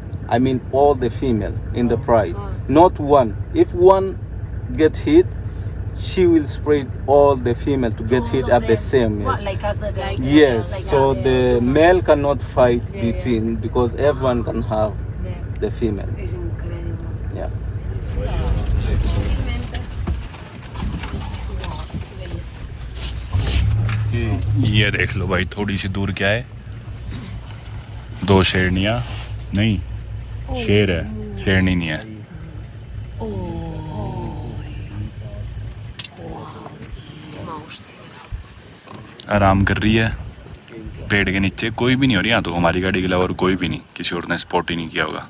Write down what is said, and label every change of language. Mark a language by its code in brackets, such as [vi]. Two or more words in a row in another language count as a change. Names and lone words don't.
[en] I mean all the female in the pride, not one. If one get hit, she will spread all the female to get hit at the same. What, Yes. like us the guys? Yes. Like So us. the male cannot fight between because everyone can have the female. [es] Es increíble. [en] Yeah. [hi] ये देख लो भाई, थोड़ी सी दूर क्या है, 2 शेरनियाँ, नहीं शेर है, शेरनी नहीं है। आराम कर रही है पेड़ के नीचे, कोई भी नहीं हो रही यहाँ तो, हमारी गाड़ी के अलावा और कोई भी नहीं, किसी और ने स्पॉट ही नहीं किया होगा।